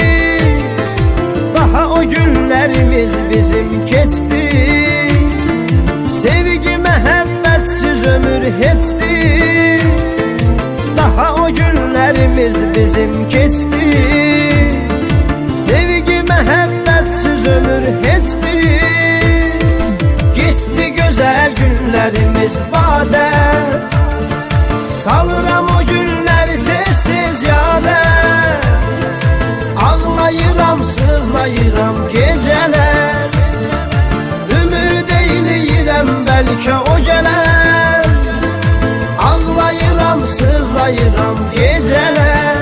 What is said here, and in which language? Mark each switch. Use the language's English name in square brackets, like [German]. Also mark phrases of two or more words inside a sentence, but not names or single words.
[Azerbaijani] Daha o günlerimiz bizim keçti, sevgi məhəbbətsiz ömür heçdi. Daha o günlerimiz bizim geçti, sevgi məhəbbətsiz ömür heçdi. [Turkish] Gitti güzel günlerimiz bade, [Azerbaijani] Salıram o günləri tez-tez yadə, ağlayıram, sızlayıram gecələr. Ümid eyləyirəm bəlkə o gələr, ağlayıram, sızlayıram gecələr.